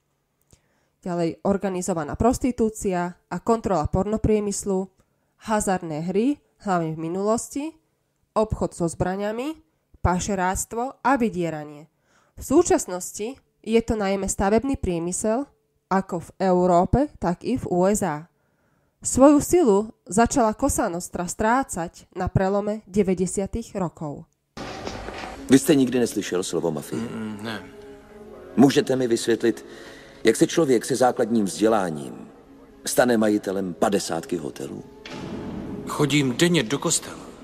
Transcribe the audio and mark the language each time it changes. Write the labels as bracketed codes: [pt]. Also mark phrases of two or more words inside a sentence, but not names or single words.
[sk] Ďalej organizovaná prostitúcia a kontrola pornopriemyslu, hazardné hry, hlavne v minulosti, obchod so zbraňami, pašeráctvo a vydieranie. V súčasnosti je to najmä stavebný priemysel, ako v Európe, tak i v USA. Svoju silu začala Cosa Nostra strácať na prelome 90. rokov. [cs] Vy jste nikdy neslyšel slovo mafie? Ne. Můžete mi vysvětlit, jak se člověk se základním vzděláním stane majitelem 50 hotelů? Chodím denně do kostela.